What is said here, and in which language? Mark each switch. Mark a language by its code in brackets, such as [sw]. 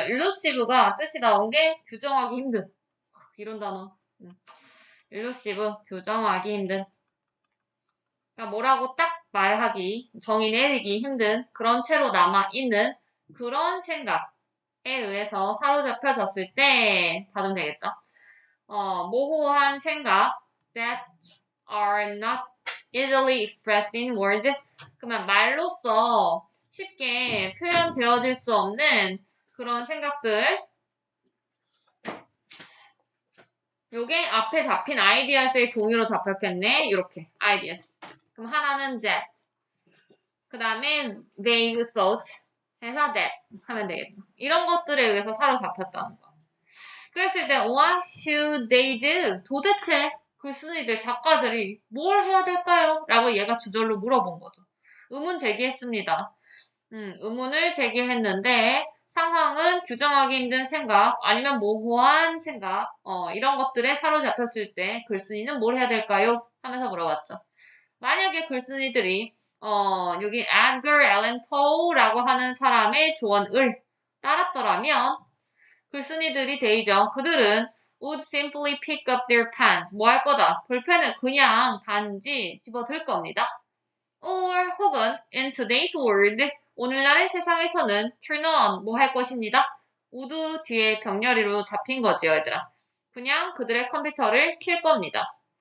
[ko] elusive가 뜻이 나온 게 규정하기 힘든 이런 단어. elusive, 규정하기 힘든. 그러니까 뭐라고 딱 말하기, 정의 내리기 힘든 그런 채로 남아있는 그런 생각에 의해서 사로잡혀졌을 때 받으면 되겠죠. 모호한 생각 [en] that are not easily expressed in words. [ko] 그러면 말로써 쉽게 표현되어질 수 없는 그런 생각들. 요게 앞에 잡힌 ideas의 동의로 잡혔겠네. 이렇게 ideas. 그럼 하나는 that. 그 다음에 they thought 해서 that 하면 되겠죠. 이런 것들에 의해서 사로잡혔다는 거. 그랬을 때 [en] what should they do? [ko] 도대체 글쓴이들 작가들이 뭘 해야 될까요? 라고 얘가 주절로 물어본 거죠. 의문 제기했습니다. 의문을 제기했는데 상황은 규정하기 힘든 생각 아니면 모호한 생각 이런 것들에 사로잡혔을 때 글쓴이는 뭘 해야 될까요? 하면서 물어봤죠. 만약에 글쓴이들이 여기 Edgar Allan Poe라고 하는 사람의 조언을 따랐더라면 글쓴이들이 되죠. 그들은 [en] would simply pick up their pens. [ko] 뭐 할 거다? 볼펜을 그냥 단지 집어들 겁니다. or 혹은 [en] in today's world [ko] 오늘날의 세상에서는 [en] turn on [ko] 뭐 할 것입니다. would 뒤에 병렬이로 잡힌 거죠, 얘들아. 그냥 그들의 컴퓨터를 킬 겁니다.